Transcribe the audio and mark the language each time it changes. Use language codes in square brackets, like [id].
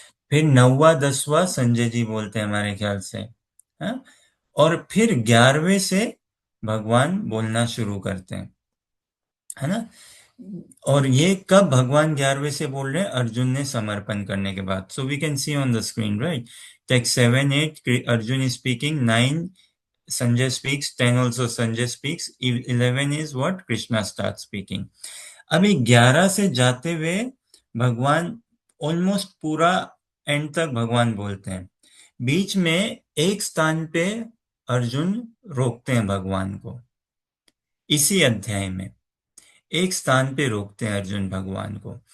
[hi] फिर 9वां 10वां संजय जी बोलते हैं हमारे ख्याल से, है? और फिर 11वें से भगवान बोलना शुरू करते हैं, है ना? और ये कब भगवान 11वें से बोल रहे हैं? अर्जुन ने समर्पण करने के बाद। [en] So we can see on the screen, right? Text 7, 8 Arjun is speaking, 9 Sanjay speaks, 10 also Sanjay speaks, 11 is what? Krishna starts speaking. [hi] अभी 11 से जाते हुए भगवान ऑलमोस्ट पूरा एंड तक भगवान बोलते हैं। बीच में एक स्थान पे अर्जुन रोकते हैं भगवान को, इसी अध्याय में एक स्थान पे रोकते हैं अर्जुन भगवान को।